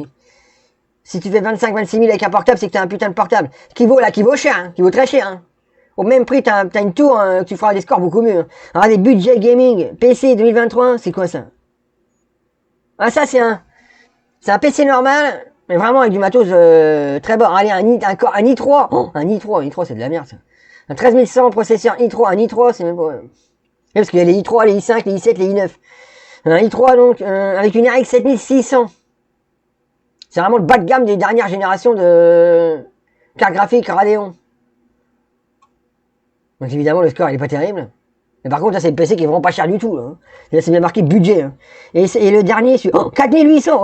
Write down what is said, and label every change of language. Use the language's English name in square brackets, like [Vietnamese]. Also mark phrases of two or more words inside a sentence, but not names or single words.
[French] Si tu fais 25-26 000 avec un portable, c'est que t'as un putain de portable. Qui vaut cher, hein, qui vaut très cher. Hein. Au même prix, t'as une tour, hein, tu feras des scores beaucoup mieux. Hein. Alors, des budgets gaming, PC 2023, c'est quoi ça? Ah, ça, c'est un PC normal, mais vraiment avec du matos très bas. Allez, un i3. Oh, un i3, c'est de la merde, ça. Un 13100 processeur i3, un i3, c'est même pas... Parce qu'il y a les i3, les i5, les i7, les i9. Un i3, donc, avec une RX 7600. C'est vraiment le bas de gamme des dernières générations de cartes graphiques Radeon. Donc évidemment, le score, il est pas terrible. Mais par contre, là, c'est le PC qui est vraiment pas cher du tout. Là, hein. Là c'est bien marqué budget. Hein. Et le dernier, 4800.